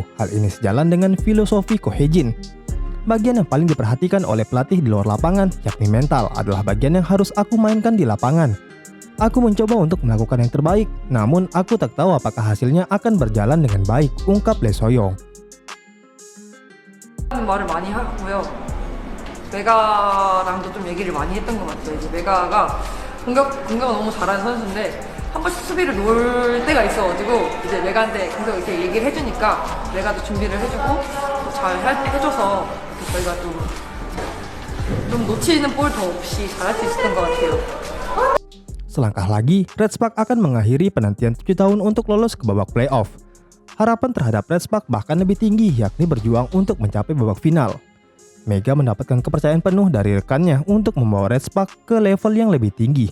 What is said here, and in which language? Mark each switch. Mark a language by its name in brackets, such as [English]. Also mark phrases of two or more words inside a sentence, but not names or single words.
[Indonesian] Hal ini sejalan dengan filosofi Ko Hye-jin. Bagian yang paling diperhatikan oleh pelatih di luar lapangan, yakni mental, adalah bagian yang harus aku mainkan di lapangan. Aku mencoba untuk melakukan yang terbaik, namun aku tak tahu apakah hasilnya akan berjalan dengan baik, ungkap Lee Soyoung. [Korean] 말을 많이 하고요. 메가랑도 좀 얘기를 많이 했던 것 같아요. 이제 메가가 공격을 너무 잘하는 선수인데 한 번씩 수비를 놓을 때가 있어가지고 이제 메가한테 계속 이렇게 얘기를 해주니까 메가도 준비를 해주고 잘 해줘서 저희가 좀 놓치는 볼 더 없이 잘할 수 있었던 것 같아요. [Indonesian] Selangkah lagi, Red Spark akan mengakhiri penantian 7 tahun untuk lolos ke babak playoff. Harapan terhadap Red Spark bahkan lebih tinggi, yakni berjuang untuk mencapai babak final. Mega mendapatkan kepercayaan penuh dari rekannya untuk membawa Red Spark ke level yang lebih tinggi.